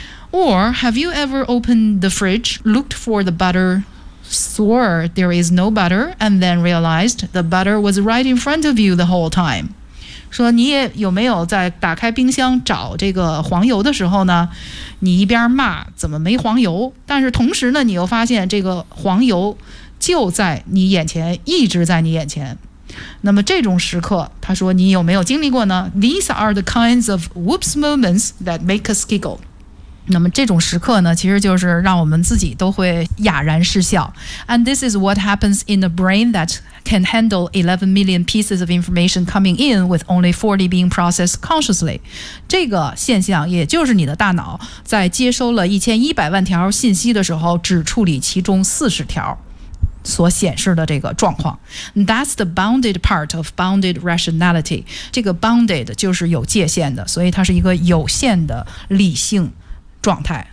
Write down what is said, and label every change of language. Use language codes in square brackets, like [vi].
[en] Or have you ever opened the fridge, looked for the butter, swore there is no butter, and then realized the butter was right in front of you the whole time? [zh] 说你也有没有在打开冰箱找这个黄油的时候呢，你一边骂怎么没黄油，但是同时呢你又发现这个黄油就在你眼前，一直在你眼前。那么这种时刻他说你有没有经历过呢？ [en] These are the kinds of whoops moments that make us giggle. [zh] 那么这种时刻呢，其实就是让我们自己都会哑然失笑。 [en] And this is what happens in a brain that can handle 11 million pieces of information coming in with only 40 being processed consciously. [zh] 这个现象也就是你的大脑在接收了1100万条信息的时候只处理其中40条所显示的这个状况。 [en] That's the bounded part of bounded rationality. [zh] 这个 bounded 就是有界限的，所以它是一个有限的理性状态。